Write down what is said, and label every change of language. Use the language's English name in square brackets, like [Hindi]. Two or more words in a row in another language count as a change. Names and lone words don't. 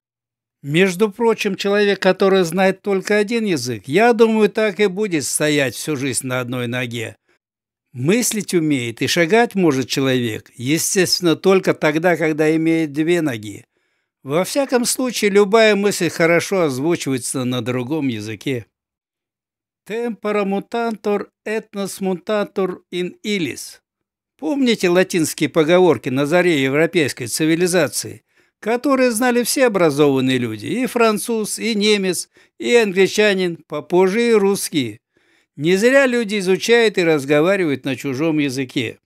[Russian] Между прочим, человек, который знает только один язык, я думаю, так и будет стоять всю жизнь на одной ноге. Мыслить умеет и шагать может человек, естественно, только тогда, когда имеет две ноги. Во всяком случае, любая мысль хорошо озвучивается на другом языке. [Latin] Tempora mutantur, ethnos mutantur in illis. [Russian] Помните латинские поговорки на заре европейской цивилизации, которые знали все образованные люди, и француз, и немец, и англичанин, попозже и русские. Не зря люди изучают и разговаривают на чужом языке.